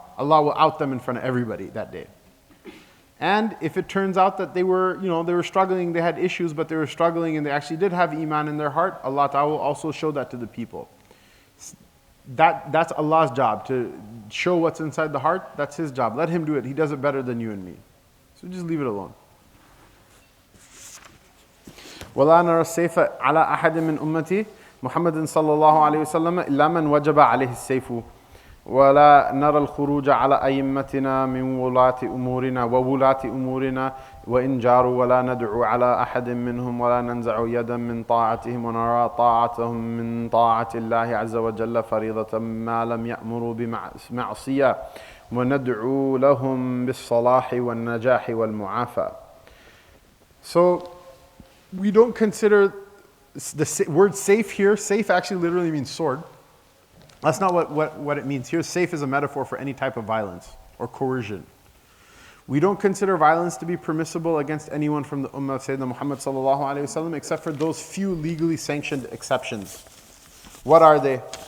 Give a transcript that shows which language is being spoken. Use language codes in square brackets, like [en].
[en] Allah will out them in front of everybody that day. And if it turns out that they were struggling, they had issues, but they were struggling and they actually did have iman in their heart, Allah Ta'ala will also show that to the people. That's Allah's job, to show what's inside the heart. That's His job. Let Him do it. He does it better than you and me. So just leave it alone. [ar] وَلَا نَرَى السَّيْفَ عَلَى أَحَدٍ مِّنْ أُمَّتِي مُحَمَّدٍ صَلَّى اللَّهُ عَلَيْهِ وسلم إِلَّا مَنْ وَجَبَ عَلَيْهِ السَّيْفُ ولا نرى الخروج على أئمتنا من ولاة أمورنا وإن جاروا ولا ندعو على أحد منهم ولا ننزع يدا من طاعتهم ونرى طاعتهم من طاعة الله عز وجل فريضة ما لم يأمروا بمعصية وندعو لهم بالصلاح والنجاح والمعافى. [en] So we don't consider the word safe here. Safe actually literally means sword. That's not what it means. Here, safe is a metaphor for any type of violence or coercion. We don't consider violence to be permissible against anyone from the Ummah of Sayyidina Muhammad sallallahu alaihi wasallam, except for those few legally sanctioned exceptions. What are they?